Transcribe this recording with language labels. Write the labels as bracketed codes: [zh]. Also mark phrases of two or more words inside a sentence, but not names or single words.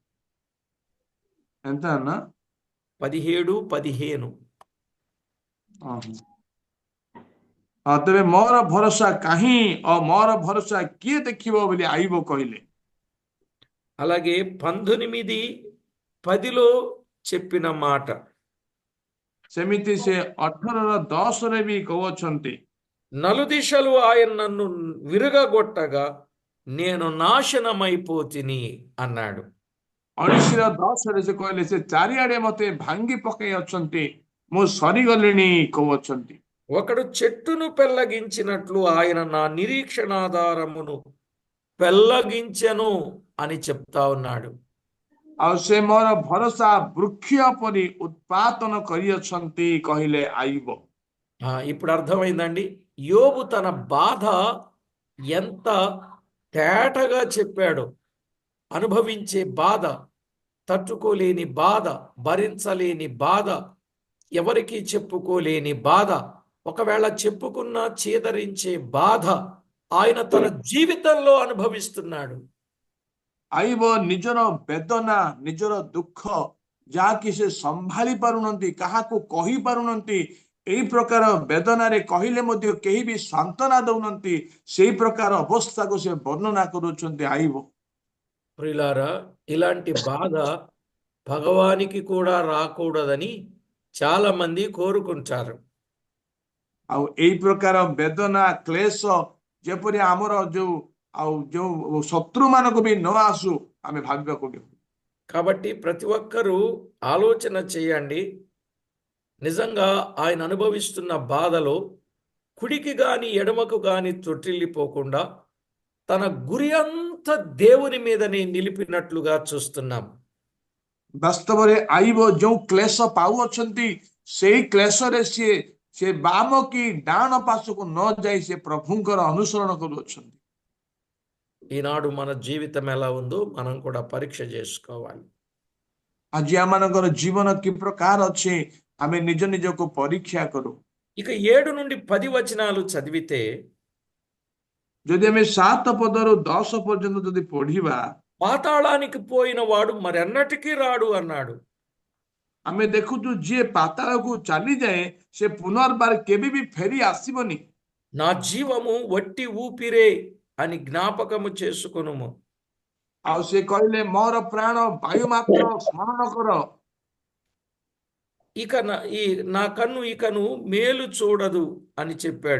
[te] ఎంత అన్న 17:15. [or] ତେବେ ମୋର ଭରସା କାହିଁ ଓ ମୋର ଭରସା କିଏ ଦେଖିବ ବୋଲି ଆୟୁବ କହିଲେ। [te] అలాగే 19:10లో చెప్పిన మాట [or] ସେମିତି ସେ 18:10ରେ ବି କହୁଅଛନ୍ତି, [te] నలుదిశలు ఆయన నన్ను విరగగొట్టగా నేను నాశనమైపోతిని అన్నాడు. [or] 19:10ରେ ସେ କହିଲେ, ସେ ଚାରିଆଡେ ମତେ ଭାଙ୍ଗି ପକାଇ ଅଛନ୍ତି, ମୁଁ ସରିଗଲିଣି କହୁଅଛନ୍ତି। [te] ఒకడు చెట్టును పెళ్లగించినట్లు ఆయన నా నిరీక్షణాధారమును పెళ్లగించెను అని చెప్తా ఉన్నాడు. [or] ଆଉ ସେ ମୋର ଭରସା ବୃକ୍ଷ ପରି ଉତ୍ପାଦନ କରିଅଛନ୍ତି କହିଲେ ଆୟୁବ। [te] ఇప్పుడు అర్థమైందండి, యోబు తన బాధ ఎంత తేటగా చెప్పాడు. అనుభవించే బాధ, తట్టుకోలేని బాధ, భరించలేని బాధ, ఎవరికి చెప్పుకోలేని బాధ, ఒకవేళ చెప్పుకున్నా చీదరించే బాధ ఆయన తన జీవితంలో అనుభవిస్తున్నాడు. [or] ଆୟୁବ ନିଜର ବେଦନା, ନିଜର ଦୁଃଖ ଯାହାକି ସେ ସମ୍ଭାଳି ପାରୁନାହାନ୍ତି, କାହାକୁ କହି ପାରୁନାହାନ୍ତି, ଏହି ପ୍ରକାର ବେଦନାରେ କହିଲେ ମଧ୍ୟ କେହି ବି ସାନ୍ତ୍ୱନା ଦଉନାହାନ୍ତି, ସେହି ପ୍ରକାର ଅବସ୍ଥାକୁ ସେ ବର୍ଣ୍ଣନା କରୁଛନ୍ତି ଆୟୁବ। [te] ప్రియులారా, ఇలాంటి బాధ భగవానికి కూడా రాకూడదని చాలా మంది కోరుకుంటారు. [or] ଆଉ ଏଇ ପ୍ରକାର ବେଦନା କ୍ଲେଶ ଯେପରି ଆମର ଯୋଉ ଶତ୍ରୁ ମାନଙ୍କୁ ବି ନ ଆସୁ ଆମେ ଭାବିବାକୁ ପଡିବ। [te] కాబట్టి ప్రతి ఒక్కరూ ఆలోచన చేయండి. నిజంగా ఆయన అనుభవిస్తున్న బాధలో కుడికి గాని ఎడమకు గాని తొట్టిల్లిపోకుండా తన గురి అంతా దేవుని మీదనే నిలిపినట్లుగా చూస్తున్నాం. [or] ବାସ୍ତବରେ ଆଇବ ଯୋଉ କ୍ଲେଶ ପାଉଅଛନ୍ତି ସେଇ କ୍ଲେଶରେ ସେ ବାମ କି ଡାହାଣ ପାର୍ଶ୍ୱକୁ ନ ଯାଇ ସେ ପ୍ରଭୁଙ୍କର ଅନୁସରଣ କରୁଅଛନ୍ତି। [te] ఈనాడు మన జీవితం ఎలా ఉందో మనం కూడా పరీక్ష చేసుకోవాలి. [or] ଆଜି ଆମମାନଙ୍କର ଜୀବନ କି ପ୍ରକାର ଅଛି ଆମେ ନିଜ ନିଜକୁ ପରୀକ୍ଷା କରୁ। [te] ఇక 7 నుండి 10 వచనాలు చదివితే [or] ଯଦି ଆମେ 7 ପଦରୁ 10 ପର୍ଯ୍ୟନ୍ତ ଯଦି ପଢିବା [te] పాతాళానికి పోయిన వాడు మరెన్నటికీ రాడు అన్నాడు. [or] ଆମେ ଦେଖୁଛୁ ଯିଏ ପାତାଳକୁ ଚାଲିଯାଏ ସେ ପୁନର୍ବାର କେବେ ବି ଫେରି ଆସିବନି। [te] నా జీవము వట్టి ఊపిరే అని జ్ఞాపకము చేసుకొనుము. [or] ଆଉ ସେ କହିଲେ ମୋର ପ୍ରାଣ ବାୟୁ ମାତ୍ର ସ୍ମରଣ କର। [te] ఇక నా కన్ను ఇకను మేలు చూడదు అని చెప్పాడు.